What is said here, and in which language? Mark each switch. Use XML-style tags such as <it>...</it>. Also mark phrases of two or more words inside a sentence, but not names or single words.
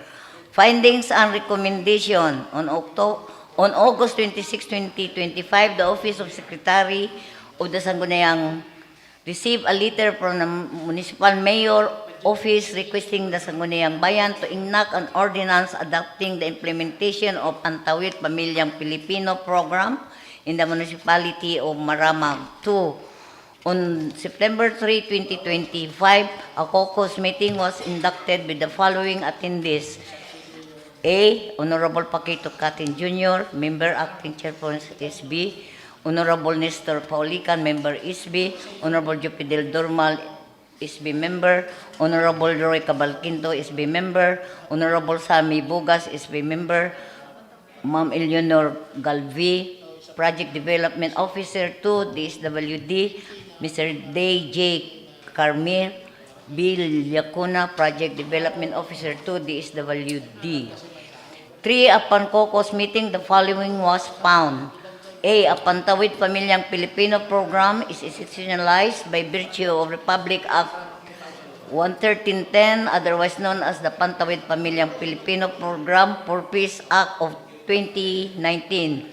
<en>Findings and recommendation on August 26, 2025, the Office of Secretary of the Sangguniang received a letter from the Municipal Mayor Office requesting the Sangguniang Bayan to enact an ordinance adopting the implementation of Pantawid Pamilyang Pilipino Program in the Municipality of Maramag. 2. On September 3, 2025, a caucus meeting was conducted with the following attendees. A. Honorable 𝐁𝐾𝐀𝐾𝐀 Jr., Member Acting Chairperson SB, Honorable Nestor Paulican, Member SB, Honorable Jupidel Dormal, SB Member, Honorable Roy Cabalquinto, SB Member, Honorable Sammy Bugas, SB Member, Ma'am Eleanor Galvi, Project Development Officer 2, DSWD, Mr. Day J. Carmir, Bill Yacuna, Project Development Officer 2, DSWD. 3. Upon caucus meeting, the following was found. A. A Pantawid Pamilyang Pilipino Program is institutionalized by virtue of Republic Act 11310, otherwise known as the Pantawid Pamilyang Pilipino Program for Peace Act of 2019.</en>